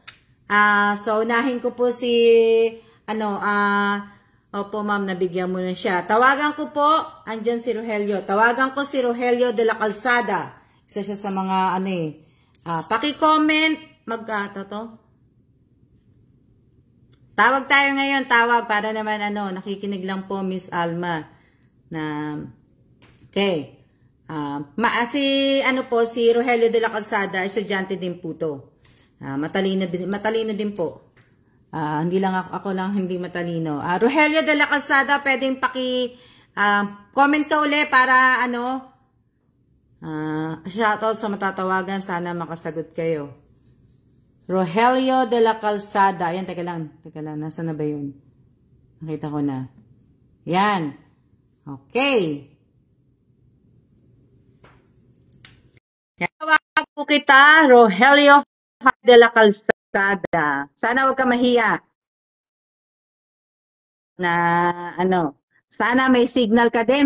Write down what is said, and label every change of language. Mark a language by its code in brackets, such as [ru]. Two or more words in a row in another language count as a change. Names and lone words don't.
[tl] So, unahin ko po si, opo ma'am, nabigyan mo na siya. Tawagan ko po, andyan si Rogelio. Tawagan ko si Rogelio de la Calzada. Isa siya sa mga, paki-comment, Tawag tayo ngayon, para naman, nakikinig lang po, Miss Alma, okay. Si Rogelio de la Calzada, estudyante din po to. Matalino din po. Hindi lang ako lang hindi matalino. Rogelio de la Calzada, pwedeng comment ka uli para shoutout sa matatawagan, sana makasagot kayo. Rogelio de la Calzada. Ayan, teka lang, nasaan na ba yun? Nakita ko na. Yan. Okay. Tawag po kita, Rogelio de la Calzada. Sana huwag ka mahiya. Sana may signal ka din.